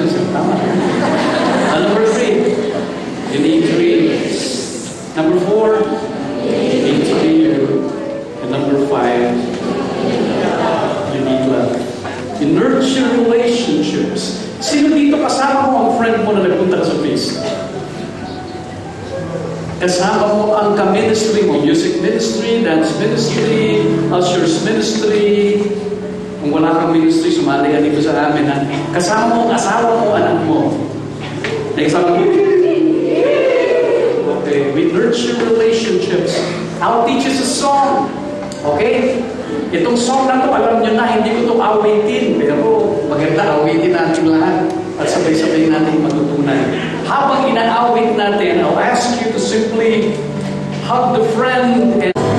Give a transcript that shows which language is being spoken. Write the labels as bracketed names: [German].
[English] Tama. Number three? You need dream. Number 4, you need to be you. And number 5, you need love. You nurture relationships. [Filipino] Sino dito kasama mo ang friend mo na nagpunta sa feast? Kasama mo ang ka-ministry mo, music ministry, dance ministry, ushers ministry. Kung wala kang ministry, sumali ka dito sa amin. Ha? Kasama mo ang asawa mo, anak mo. Kasama mo. [English] Okay, we nurture relationships. I'll teach us a song. Okay? [Filipino] Itong song na to, alam nyo na, hindi ko ito awitin. Pero maganda, awitin natin lahat. At sabay-sabay natin matutunan. Habang ina-awit natin, [English] I'll ask you to simply hug the friend and